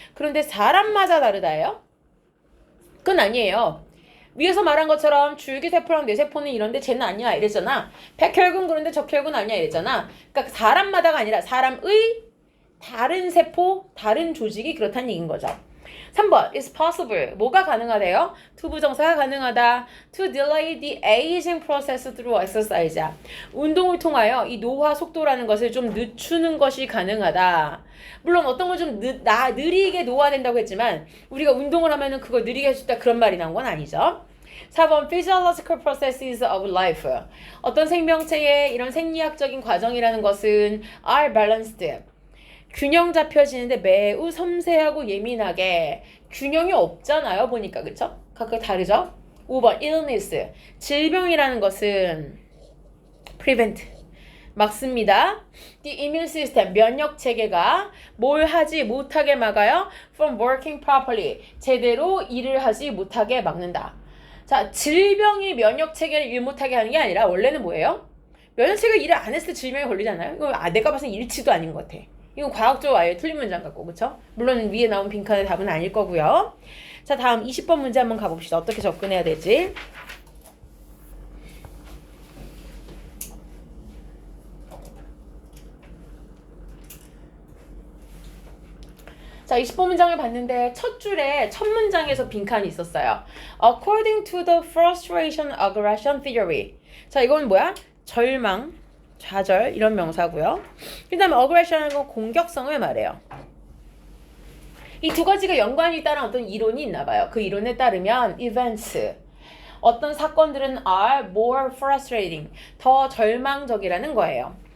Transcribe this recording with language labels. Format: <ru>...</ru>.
<ko>그런데 사람마다 다르다예요? 그건 아니에요. 위에서 말한 것처럼 줄기세포랑 뇌세포는 이런데 쟤는 아니야 이랬잖아. 백혈군 그런데 적혈군 아니야 이랬잖아. 그러니까 사람마다가 아니라 사람의 다른 세포, 다른 조직이 그렇다는 얘기인 거죠. 3번</ko> <en>is possible.</en> <ko>뭐가 가능하대요? 투부정사가 가능하다.</ko> <en>To delay the aging process through exercise.</en> <ko>운동을 통하여 이 노화 속도라는 것을 좀 늦추는 것이 가능하다. 물론 어떤 건 좀 느리게 노화된다고 했지만 우리가 운동을 하면은 그걸 느리게 해준다 그런 말이 나온 건 아니죠.</ko> <en>4번 physiological processes of life.</en> <ko>어떤 생명체의 이런 생리학적인 과정이라는 것은</ko> <en>are balanced.</en> <ko>균형 잡혀지는데 매우 섬세하고 예민하게 균형이 없잖아요. 보니까 그쵸? 각각 다르죠? 5번 illness. 질병이라는 것은 prevent. 막습니다.</ko> <en>The immune system.</en> <ko>면역 체계가 뭘 하지 못하게 막아요?</ko> <en>From working properly.</en> <ko>제대로 일을 하지 못하게 막는다. 자, 질병이 면역 체계를 일 못하게 하는 게 아니라 원래는 뭐예요? 면역 체계가 일을 안 했을 때 질병이 걸리잖아요. 이거 내가 봐서 일치도 아닌 것 같아. 이거 과학적으로 아예 틀린 문장 같고, 그쵸? 물론 위에 나온 빈칸의 답은 아닐 거고요. 자, 다음 20번 문제 한번 가봅시다. 어떻게 접근해야 되지? 자, 20번 문장을 봤는데 첫 줄에 첫 문장에서 빈칸이 있었어요.</ko> <en>According to the frustration aggression theory.</en> <ko>자, 이건 뭐야? 절망, 좌절 이런 명사고요. 그 다음에 aggression은 건 공격성을 말해요. 이 두 가지가 연관이 있다는 어떤 이론이 있나 봐요. 그 이론에 따르면 events, 어떤 사건들은</ko> <en>are more frustrating,</en> <ko>더 절망적이라는 거예요.</ko>